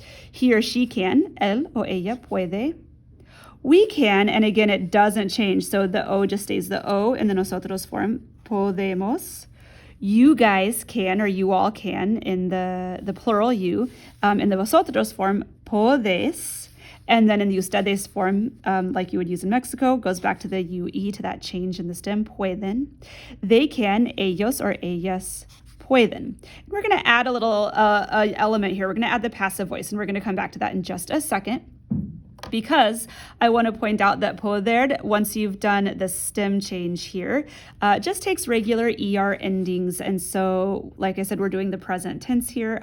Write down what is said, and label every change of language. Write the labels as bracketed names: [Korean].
[English] He or she can, [Spanish] él o ella puede. [English] We can, and again, it doesn't change. So the O just stays the O in the nosotros form, podemos. You guys can, or you all can, in the plural you, in the vosotros form, podes, and then in the ustedes form, like you would use in Mexico, goes back to the UE, to that change in the stem, pueden. They can, [Spanish] ellos or ellas pueden. [English] We're going to add a little element here. We're going to add the passive voice, and we're going to come back to that in just a second, because I want to point out that poder, once you've done the stem change here, just takes regular ER endings. And so, like I said, we're doing the present tense here.